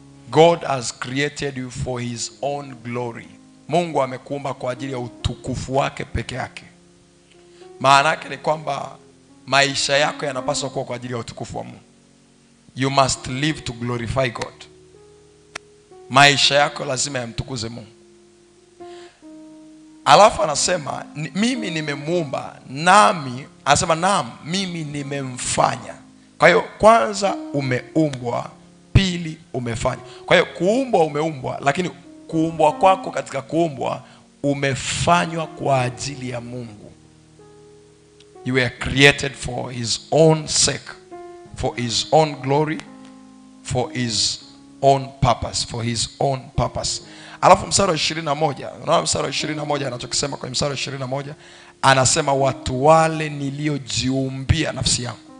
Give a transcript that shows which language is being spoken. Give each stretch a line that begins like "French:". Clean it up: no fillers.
English: God has created you for his own glory.
Swahili: Mungu amekuumba kwa ajili ya utukufu wake peke yake. Maana yake ni kwamba maisha yako yanapaswa kuwa kwa ajili ya utukufu wa Mungu.
English: You must live to glorify God.
Swahili: Maisha yako lazima yamtukuze Mungu. Alafu anasema mimi nimemuumba, nami anasema naam mimi nimemfanya. Kwa hiyo kwanza umeumbwa, pili umefanya. Kwa hiyo kuumbwa umeumbwa, lakini kuumbwa kwako katika kuumbwa umefanywa kwa ajili ya Mungu.
English: You were created for his own sake, for his own glory, for his own purpose, for his own purpose.
Swahili: Alafu mstari wa 21, unaona mstari wa 21 anachokisema kwa mstari wa 21, anasema watu wale niliojiumbia nafsi yangu.